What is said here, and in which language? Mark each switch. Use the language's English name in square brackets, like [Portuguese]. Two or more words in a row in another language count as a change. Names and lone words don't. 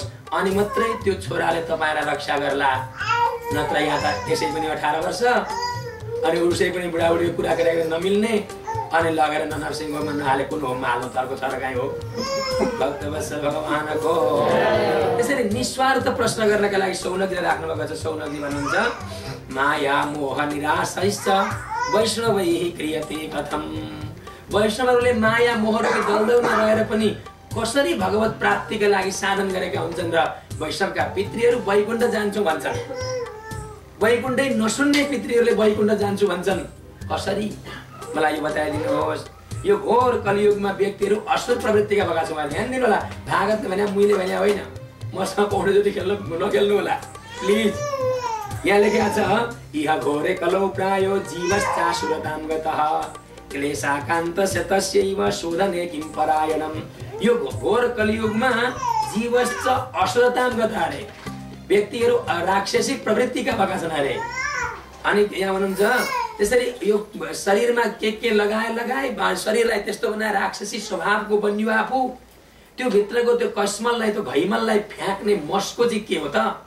[Nepali] अनि मात्रै त्यो छोराले तपाईँलाई रक्षा गर्ला। नत्र यहाँ त त्यसै पनि 18 वर्ष अनि उसै पनि बुढाबुढीको कुरा गरेर नमिल्ने, अनि लगेर नरसिंह होममा नहाले कुन होममा हाल्नु, तर्को सरकाई हो भक्तवत्सल भगवानको। त्यसरी निस्वार्थ प्रश्न गर्नका लागि सौनकले राख्नु भएको छ। सौनकजी भन्नुहुन्छ [Sanskrit] माया मोह निराशैश्च वैष्णवैः क्रियते कथम। [Nepali] वैष्णवहरूले माया मोहको दलदलमा रहेर पनि कसरी भगवत प्राप्तिका लागि साधन गरेका हुन्छन् र वैष्णवका पितृहरू वैकुण्ठ जान्छौँ भन्छन्। वैकुण्ठै नसुन्ने पितृहरूले वैकुण्ठ जान्छु भन्छन्। कसरी मलाई यो बताइदिनुहोस्। यो घोर कलियुगमा व्यक्तिहरू असुर प्रवृत्तिका भएका छन्। ध्यान दिनु होला। भागवत भने मैले भने होइन, मसँग पौडी जति नखेल्नु होला प्लिज। यहाँ लेखेको छ [Sanskrit] इह घोरे कलौ प्रायो जीवश्चासुरतां गतः क्लेशाकान्तस्य तस्यैव शोधने किं परायणम्। [Nepali] यो घोर कलियुगमा [Sanskrit] जीवश्च असुरतां गतः [Nepali] अरे, व्यक्तिहरू राक्षसी प्रवृत्तिका भएका छन् अरे। अनि यहाँ भन्नुहुन्छ त्यसरी यो शरीरमा के लगाए शरीरलाई त्यस्तो बनाए राक्षसी स्वभावको बन्यो आफू। त्यो भित्रको त्यो कस्मललाई, त्यो घैमललाई फ्याँक्ने मस्को चाहिँ के हो त?